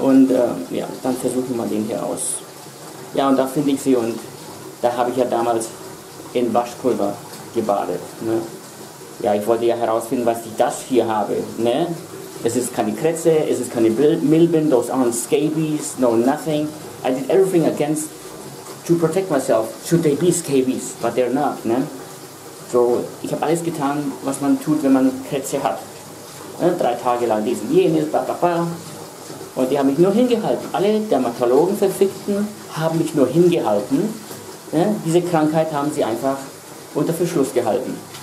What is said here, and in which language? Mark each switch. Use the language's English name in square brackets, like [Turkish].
[German] Und ja, dann versuchen wir mal den hier aus. Ja, und da finde ich sie und da habe ich ja damals in Waschpulver gebadet. Ne? Ja, ich wollte ja herausfinden, was ich das hier habe. Ne? Es ist keine Krätze, es ist keine Milben, [English] those aren't scabies, no nothing. I did everything against to protect myself. Should they be scabies? But they're not. Ne? [German] So, ich habe alles getan, was man tut, wenn man Krätze hat. Ne? 3 Tage lang diesen, jenes, bla bla bla. Und die haben mich nur hingehalten. Alle Dermatologen verfickten haben mich nur hingehalten. Ja, diese Krankheit haben sie einfach unter Verschluss gehalten.